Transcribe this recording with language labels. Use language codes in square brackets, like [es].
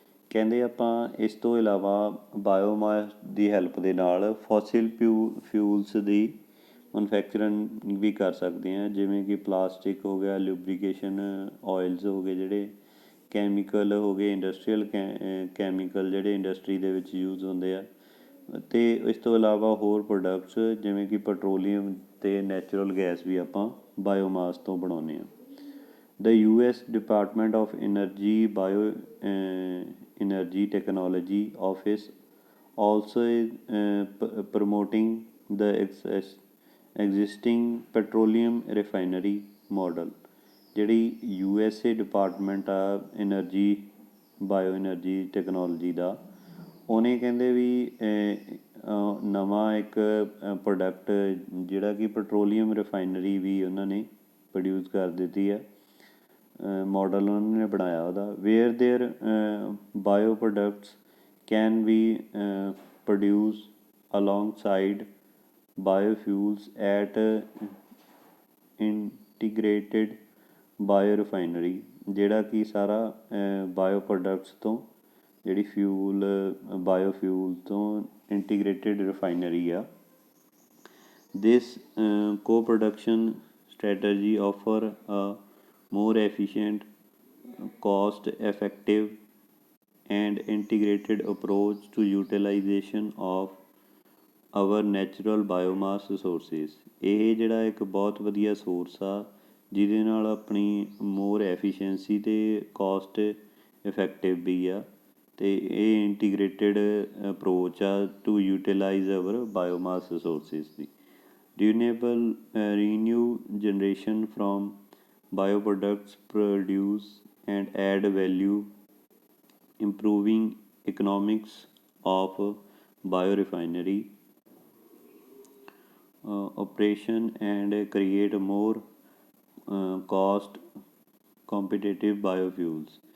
[pa] ਕਹਿੰਦੇ ਆਪਾਂ ਇਸ ਤੋਂ ਇਲਾਵਾ ਬਾਇਓਮਾਸ ਦੀ ਹੈਲਪ ਦੇ ਨਾਲ ਫੋਸਿਲ ਫਿਊਲਸ ਦੀ ਮੈਨੂਫੈਕਚਰਿੰਗ ਵੀ ਕਰ ਸਕਦੇ ਹਾਂ, ਜਿਵੇਂ ਕਿ ਪਲਾਸਟਿਕ ਹੋ ਗਿਆ, ਲੂਬਰੀਕੇਸ਼ਨ ਆਇਲਸ ਹੋ ਗਏ, ਜਿਹੜੇ ਕੈਮੀਕਲ ਹੋ ਗਏ, ਇੰਡਸਟਰੀਅਲ ਕੈਮੀਕਲ ਜਿਹੜੇ ਇੰਡਸਟਰੀ ਦੇ ਵਿੱਚ ਯੂਜ਼ ਹੁੰਦੇ ਆ, ਅਤੇ ਇਸ ਤੋਂ ਇਲਾਵਾ ਹੋਰ ਪ੍ਰੋਡਕਟਸ ਜਿਵੇਂ ਕਿ ਪੈਟਰੋਲੀਅਮ ਅਤੇ ਨੈਚੁਰਲ ਗੈਸ ਵੀ ਆਪਾਂ ਬਾਇਓਮਾਸ ਤੋਂ ਬਣਾਉਂਦੇ ਹਾਂ। [en] The US Department of Energy Bioenergy Technology Office also is promoting the existing petroleum refinery model। [pa] ਜਿਹੜੀ USA ਡਿਪਾਰਟਮੈਂਟ ਆ ਐਨਰਜੀ ਬਾਇਓ ਐਨਰਜੀ ਟੈਕਨੋਲੋਜੀ ਦਾ, ਉਹਨੇ ਕਹਿੰਦੇ ਵੀ ਨਵਾਂ ਇੱਕ ਪ੍ਰੋਡਕਟ ਜਿਹੜਾ ਕਿ ਪੈਟਰੋਲੀਅਮ ਰਿਫਾਈਨਰੀ ਵੀ ਉਹਨਾਂ ਨੇ ਪ੍ਰੋਡਿਊਸ ਕਰ ਦਿੱਤੀ ਆ, ਮੋਡਲ ਉਹਨਾਂ ਨੇ ਬਣਾਇਆ ਉਹਦਾ, [en] Where their bio products can be produce alongside biofuels at integrated biorefinery. [pa] ਜਿਹੜਾ ਕਿ ਸਾਰਾ ਬਾਇਓ ਪ੍ਰੋਡਕਟਸ ਤੋਂ ਜਿਹੜੀ ਬਾਇਓਫਿਊਲ ਤੋਂ ਇੰਟੀਗ੍ਰੇਟਿਡ ਰਿਫਾਈਨਰੀ ਆ। [en] This co-production strategy offer a more efficient, cost-effective and integrated approach to utilization of our natural biomass resources। [pa] ਇਹ ਜਿਹੜਾ ਇੱਕ ਬਹੁਤ ਵਧੀਆ ਸੋਰਸ ਆ ਜਿਹਦੇ ਨਾਲ ਆਪਣੀ ਮੋਰ ਐਫੀਸ਼ੀਐਂਸੀ ਅਤੇ ਕੋਸਟ ਇਫੈਕਟਿਵ ਵੀ ਆ, ਅਤੇ ਇਹ ਇੰਟੀਗ੍ਰੇਟਿਡ ਅਪਰੋਚ ਆ [en] to utilize our biomass resources [pa] ਦੀ। [en] renew generation from bioproducts produce and add value, improving economics of biorefinery operation and create more cost competitive biofuels।